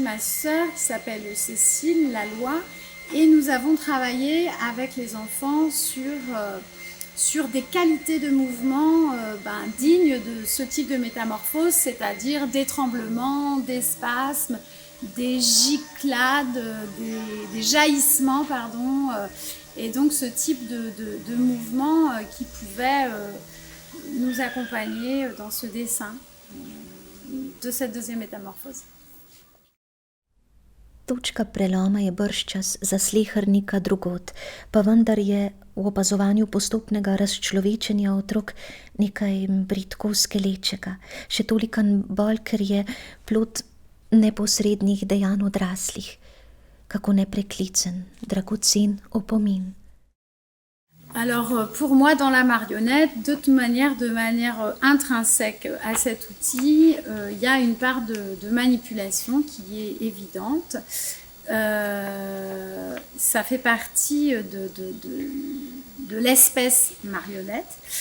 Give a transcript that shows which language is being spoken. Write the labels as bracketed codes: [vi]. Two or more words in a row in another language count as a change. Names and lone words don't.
[fr] ma sœur, qui s'appelle Cécile Laloy, et nous avons travaillé avec les enfants sur des qualités de mouvement dignes de ce type de métamorphose, c'est-à-dire des tremblements, des spasmes, des giclades, des jaillissements, pardon, et donc ce type de mouvement qui pouvait nous accompagner dans ce dessin de cette deuxième métamorphose. [sl] Točka preloma je bržčas za slehernika drugod, pa vendar je v opazovanju postopnega razčlovečenja otrok nekaj bridko skelečega, še tolikan bolj, ker je plod neposrednih dejanj odraslih, kako nepreklicen, dragocen opomin. [fr] Alors pour moi dans la marionnette, de manière intrinsèque à cet outil, il y a une part de manipulation qui est évidente. Ça fait partie de l'espèce marionnette.